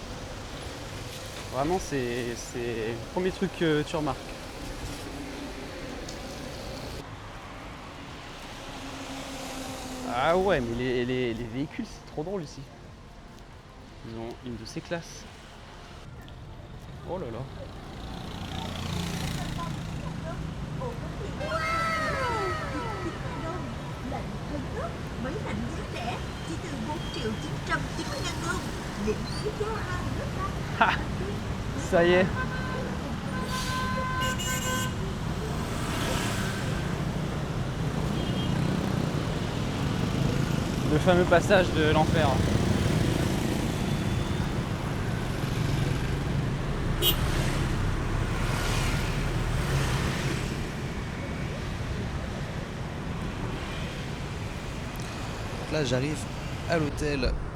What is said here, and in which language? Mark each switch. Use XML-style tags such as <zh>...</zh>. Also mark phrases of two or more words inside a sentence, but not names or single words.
<fr>Vraiment, c'est le premier truc que tu remarques. Ah ouais, mais les véhicules, c'est trop drôle ici. Ils ont une de ces classes. Oh là là.</fr> <vi>Mấy lạnh giá rẻ chỉ từ 4.990.000 won. Lĩnh phí giá 2 Ha!</vi> <fr>Ça y est. Le fameux passage de l'enfer. Là, j'arrive à l'hôtel.</fr>